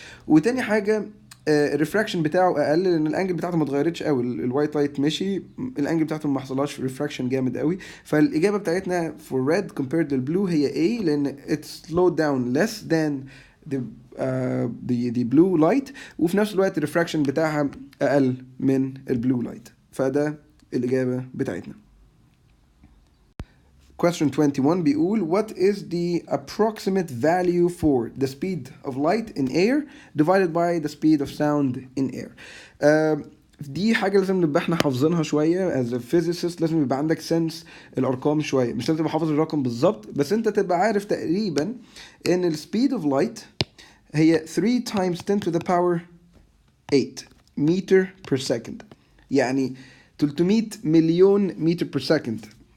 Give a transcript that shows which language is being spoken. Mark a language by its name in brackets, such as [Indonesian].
[Arabic] وتاني حاجه الريفراكشن بتاعه اقل لان الانجل بتاعته ما اتغيرتش قوي، الوايت لايت مشي الانجل بتاعته ما حصلهاش ريفراكشن جامد قوي. فالاجابه بتاعتنا [English] for red compared to blue [Arabic] هي A، لان [English] it's slowed down less than the blue light، [Arabic] وفي نفس الوقت الريفراكشن بتاعها اقل من البلو لايت، فده الاجابه بتاعتنا. [English] Question 21 [Arabic] بيقول [English] what is the approximate value for the speed of light in air divided by the speed of sound in air. [Arabic] دي حاجة لازم نبقى احنا حافظينها شوية [English] as a physicist، [Arabic] لازم يبقى عندك سنس الأرقام شوية، مش لازم تبقى حافظ الرقم بالظبط بس انت تبقى عارف تقريبا ان ال speed of light هي [English] 3 times 10 to the power 8 meter per second، [Arabic] يعني 300 مليون متر per second.